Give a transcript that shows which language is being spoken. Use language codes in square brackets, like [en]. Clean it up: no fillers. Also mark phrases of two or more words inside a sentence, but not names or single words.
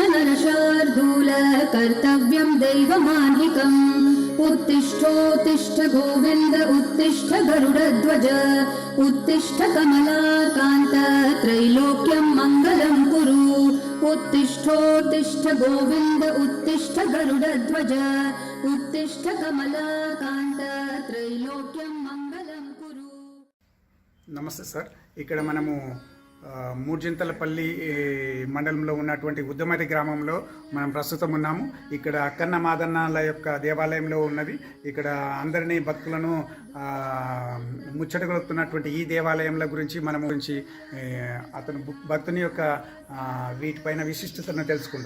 [sa] नरशार्दूल कर्तव्यं दैवमाह्निकम् उत्तिष्ठोत्तिष्ठ गोविन्द उत्तिष्ठ गरुडध्वज उत्तिष्ठ कमलाकान्त त्रैलोक्यं मङ्गलं कुरु उत्तिष्ठोत्तिष्ठ गोविन्द उत्तिष्ठ गरुडध्वज उत्तिष्ठ कमलाकान्त त्रैलोक्यं मङ्गलं कुरु। [te] నమస్తే సార్. ఇక్కడ మనము మూర్జింతలపల్లి మండలంలో ఉన్నటువంటి ఉద్దమరి గ్రామంలో మనం ప్రస్తుతం ఉన్నాము. ఇక్కడ అక్కన్న మాదన్నల యొక్క దేవాలయంలో ఉన్నది. ఇక్కడ అందరినీ భక్తులను ముచ్చటగొలుపుతున్నటువంటి ఈ దేవాలయంల గురించి అతను భక్తుని యొక్క వీటిపైన విశిష్టతను తెలుసుకుందాం.